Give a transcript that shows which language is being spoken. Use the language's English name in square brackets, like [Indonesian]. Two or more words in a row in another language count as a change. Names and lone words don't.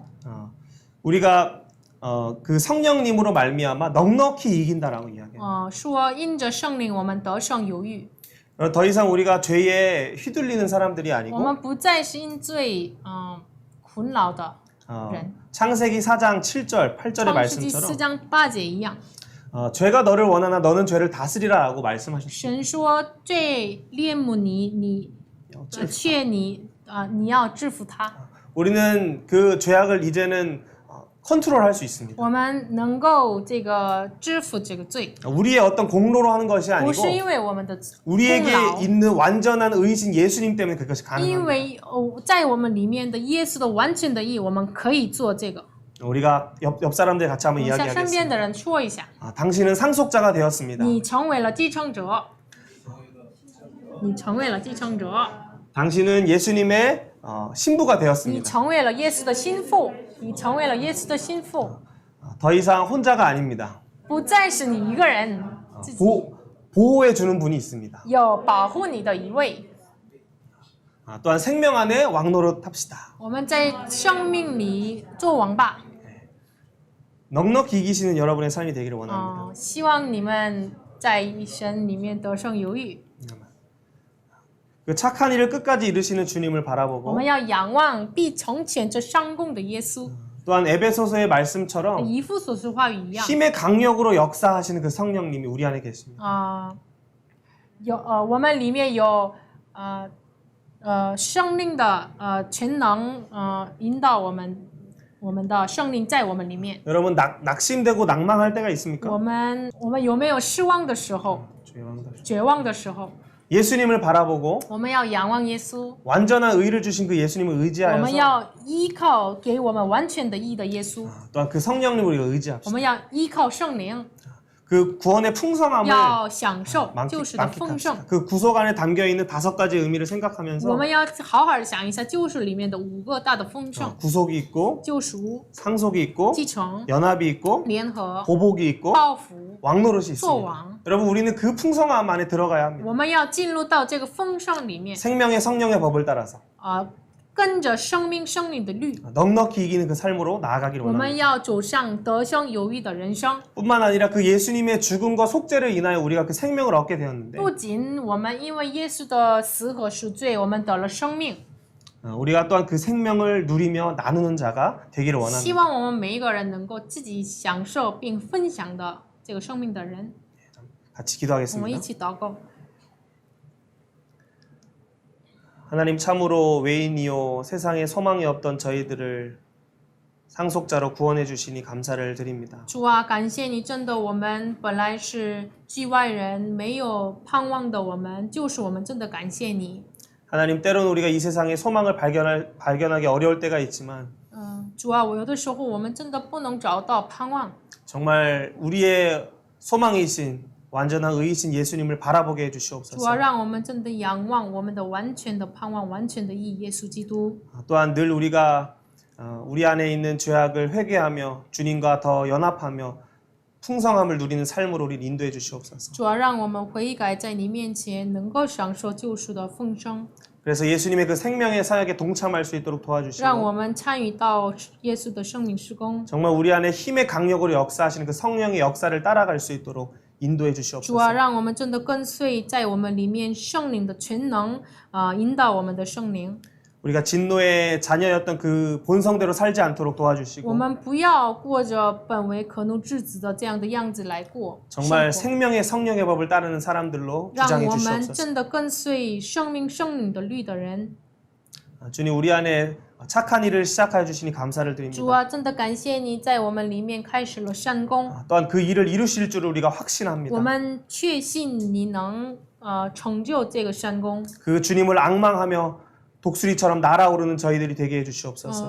[Korean] 우리가 그 성령님으로 말미암아 넉넉히 이긴다라고 이야기해요. [Chinese] 说因着圣灵我们得胜有余， [Korean] 더 이상 우리가 죄에 휘둘리는 사람들이 [Chinese] 我 [Korean] 아니고 [Chinese] 们不再是因罪困扰的人。 [Korean] 창세기 4장 7절 8절의 [Chinese] 创世纪4 [Korean] 말씀처럼 [Chinese] 章8节一样， [Korean] 죄가 너를 원하나 너는 죄를 다스리라라고 말씀하셨습니다. [Chinese] 神说罪恋慕你却你要制服他。 [Korean] 우리는 그 죄악을 이제는 컨트롤할 수 있습니다. [Chinese] 我们能够这个制服这个罪， [Korean] 우리의 어떤 공로로 하는 것이 [Chinese] 不 [Korean] 아니고 [Chinese] 是因为我们的功 [Korean] 우리에게 [Chinese] 劳， [Korean] 있는 완전한 의이신 예수님 때문에 그것이 [Chinese] 因 [Korean] 가능합니다. [Chinese] 为在我们里面的耶稣的完全的义，我们可以做这个。 [Korean] 우리가 옆 사람들 같이 한번 [Chinese] 我向身边 [Korean] 이야기하겠습니다. [Chinese] 的人说一下， [Korean] 당신은 상속자가 되었습니다. [Chinese] 你成为了继承者，你成为了继承者， [Korean] 당신은 예수님의 신부가 [Chinese] 你 [Korean] 되었습니다. [Chinese] 成为了耶稣的心腹，你成为了耶稣的心腹， [Korean] 더 이상 혼자가 아닙니다. [Chinese] 不再是你一个人，自己 [Korean] 보호해 주는 분이 있습니다. [Chinese] 有保护你的一位。 [Korean] 또한 생명 안에 왕노릇 합시다. [Chinese] 我们在生命里做王吧。 [Korean] 넉넉히 이기시는 여러분의 삶이 되기를 원합니다. [Chinese] 希望你们在神里面得胜有余。 [Korean] 그 착한 일을 끝까지 이루시는 주님을 [Chinese] 我 [Korean] 바라보고 [Chinese] 们要仰望必成全这上供的耶稣。 [Korean] 또한 에베소서의 말씀처럼 [Chinese] 以弗所书话语一样， [Korean] 힘의 강력으로 역사하시는 그 성령님이 우리 안에 계십니다. [Chinese] 我们里面有生命的全能引导我们的圣灵在我们里面。 [Korean] 여러분 낙심되고 낭망할 때가 있습니까? [Chinese] 我们有没有失望的时候、绝望的时候？ [Korean] 예수님을 바라보고 [Chinese] 我们要仰望耶稣， [Korean] 완전한 의를 주신 그 예수님을 [Chinese] 我们 [Korean] 의지하여서 [Chinese] 要依靠给我们完全的义的耶稣， [Korean] 또한 그 성령님을 우리가 [Chinese] 我 [Korean] 의지합시다. [Chinese] 们要依靠圣灵， [Korean] 그 구원의 풍성함을 [Chinese] 要享受救赎的丰盛。 [Korean] 만끽합시다. 그 구속 안에 담겨 있는 5가지 의미를 생각하면서 [Chinese] 我们要好好的想一下救赎里面的5个大的丰盛： [Korean] 구속이 있고 [Chinese] 救赎、 [Korean] 상속이 있고 [Chinese] 继承、 [Korean] 연합이 있고 [Chinese] 联合、 [Korean] 보복이 있고 [Chinese] 报复、 [Korean] 왕노릇이 [Chinese] 做 [Korean] 있습니다. [Chinese] 王。 [Korean] 여러분 우리는 그 풍성함 안에 들어가야 합니다. [Chinese] 我们要进入到这个丰盛里面， [Korean] 생명의 성령의 법을 따라서 [Chinese] 跟着生命圣灵的律， [Korean] 넉넉히 이기는 그 삶으로 나아가기를 [Chinese] 我们 [Korean] 원합니다. [Chinese] 要走上得胜有余的人生。 [Korean] 뿐만 아니라 그 예수님의 죽음과 속죄를 인하여 우리가 그 생명을 얻게 되었는데 [Chinese] 不仅我们因为耶稣的死和赎罪，我们得了生命， [Korean] 우리가 또한 그 생명을 누리며 나누는 자가 되기를 [Chinese] 希 [Korean] 원합니다. [Chinese] 望我们每一个人能够自己享受并分享的这个生命的人。 [Korean] 같이 [Chinese] 我们一 [Korean] 기도하겠습니다. [Chinese] 起祷告。 [Korean] 하나님 참으로 외인이요 세상에 소망이 없던 저희들을 상속자로 구원해 주시니 감사를 드립니다. [Chinese] 主啊，感谢你，真的，我们本来是局外人，没有盼望的我们，就是我们真的感谢你。 [Korean] 하나님 때로는 우리가 이 세상에 소망을 발견하기 어려울 때가 있지만 [Chinese] 主啊，有的时候我们真的不能找到盼望。 [Korean] 정말 우리의 소망이신 완전한 의이신 예수님을 바라보게 [Chinese] 主啊， [Korean] 해주시옵소서. [Chinese] 让我们真的仰望我们的完全的盼望，完全的义，耶稣基督。 [Korean] 또한 늘 우리가 우리 안에 있는 죄악을 회개하며 주님과 더 연합하며 풍성함을 누리는 삶으로 우리를 인도해 주시옵소서. [Chinese] 主啊，让我们悔改，在你面前能够享受救赎的丰盛， [Korean] 그래서 예수님의 그 생명의 사역에 동참할 수 있도록 [Chinese] 让 [Korean] 도와주시고 [Chinese] 我们参与到耶稣的生命施工。 [Korean] 정말 우리 안에 힘의 강력으로 역사하시는 그 성령의 역사를 따라갈 수 있도록 인도해 [Chinese] 主啊， [Korean] 주시옵소서. [Chinese] 让我们真的跟随在我们里面圣灵的全能引导我们的圣灵。 [Korean] 우리가 진노의 자녀였던 그 본성대로 살지 않도록 [Chinese] 我 [Korean] 도와주시고 [Chinese] 们不要过着本为可怒之子的这样的样子来过生 [Korean] 정말 [Chinese] 活， [Korean] 생명의 성령의 법을 따르는 사람들로 [Chinese] 让 [Korean] 주장해 [Chinese] 我们 [Korean] 주시옵소서. [Chinese] 真的跟随生命圣灵的律的人。 [Korean] 주님 우리 안에 착한 일을 시작하여 주시니 감사를 [Chinese] 主 [Korean] 드립니다. [Chinese] 啊，真的感谢你在我们里面开始了善功， [Korean] 또한 그 일을 이루실 줄을 우리가 [Chinese] 我 [Korean] 확신합니다. [Chinese] 们确信你能成就这个善功。 [Korean] 그 주님을 앙망하며 독수리처럼 날아오르는 저희들이 되게 해 주시옵소서.